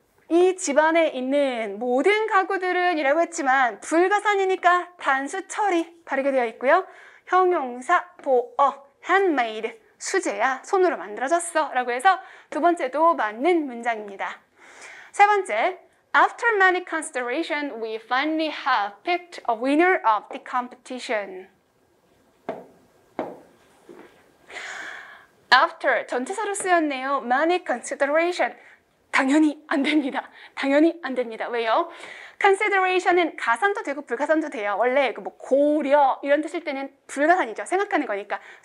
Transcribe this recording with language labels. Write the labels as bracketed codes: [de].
[ko] 이 집안에 있는 모든 가구들은 이라고 했지만 불가산이니까 단수 처리 바르게 되어 있고요. 형용사 보어, handmade, 수제야, 손으로 만들어졌어 라고 해서 두 번째도 맞는 문장입니다. 세 번째, [en] after many consideration, we finally have picked a winner of the competition. [ko] after, 전치사로 쓰였네요. [en] many consideration. [ko] 당연히 안 됩니다. 당연히 안 됩니다. 왜요? consideration은 가산도 되고 불가산도 돼요. 원래 뭐 고려 이런 뜻일 때는 불가산이죠. 생각하는 거니까.